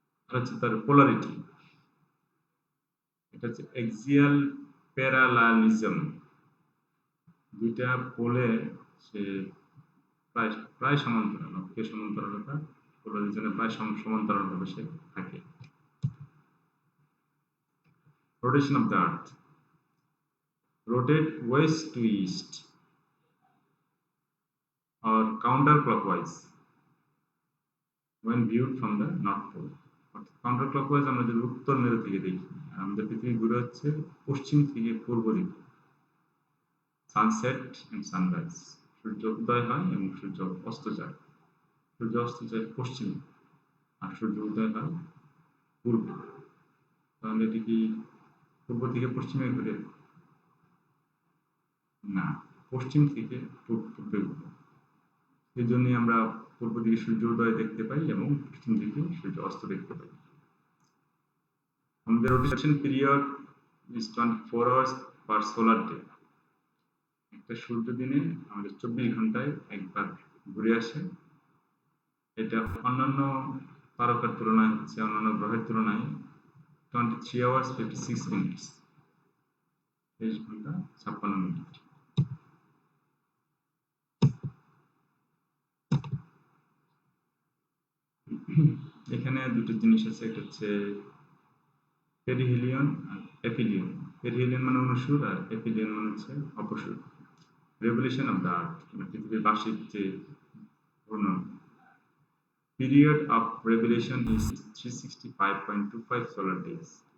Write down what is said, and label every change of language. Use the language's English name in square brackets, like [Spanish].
[Bangla] হচ্ছে তার পোলারিটি, এটা হচ্ছে এক্সিয়াল প্যারালালিজম। দুইটা পোলে সে প্রায় প্রায় সমান্তরাল, অক্ষীয় সমান্তরালতা, পোলারিজমে প্রায় সমান্তরালভাবে সে থাকে। [English] Rotation of the earth, rotate west to east or counterclockwise when viewed from the north pole. [Bangla] Counter clockwise আমরা যদি উত্তর মেরু থেকে দেখি, আমাদের পৃথিবী ঘুরে হচ্ছে পশ্চিম থেকে পূর্ব দিকে। [English] sunset and sunrise, [Bangla] সূর্য উদয় হয় এবং সূর্য অস্ত যায়। সূর্য অস্ত যায় পশ্চিমে আর সূর্য উদয় হয় পূর্বে। তাহলে এটি কি পূর্ব থেকে পশ্চিমে ঘুরে? না, পশ্চিম থেকে পূর্বে ঘুরে। সেই জন্যই আমরা পূর্ব দিকে সূর্য উদয় দেখতে পাই এবং পশ্চিম দিকে সূর্য অস্ত দেখতে পাই। আমাদের rotation period [English] is 24 hours per solar day. [Bangla] একটা সূর্য দিনে আমাদের 24 ঘন্টায় একবার ঘুরে আসে। এটা অন্যান্য তারকার তুলনায় হচ্ছে, অন্যান্য গ্রহের তুলনায় [English] 23 hours 56 minutes, [Bangla] 23 ঘন্টা 56 মিনিট। এখানে দুটো জিনিস আছে, একটা হচ্ছে পেরিহেলিয়ন আর এপিলিয়ন। পেরিহেলিয়ন মানে অনুসুর আর এপিলিয়ন মানে হচ্ছে অপসুর। [English] revolution of the earth, [Bangla] পৃথিবীর বার্ষিক যে ঘূর্ণন। [English] Period of revolution is 365.25 solar days.